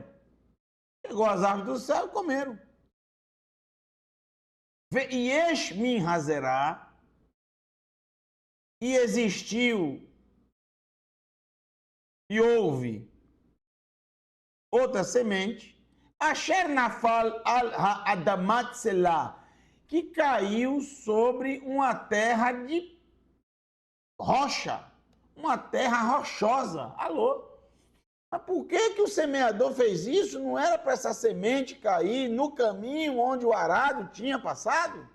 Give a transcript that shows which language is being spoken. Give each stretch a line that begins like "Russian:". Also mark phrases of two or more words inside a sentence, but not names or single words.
Portuguese: Chegou as aves do céu e comeram.
Hebrew: ויש מן הזרע,
Portuguese: e existiu e houve outra semente,
Hebrew: אשר נפל על האדמת סלע,
Portuguese: que caiu sobre uma terra de rocha, uma terra rochosa. Alô? Mas por que o semeador fez isso? Não era para essa semente cair no caminho onde o arado tinha passado?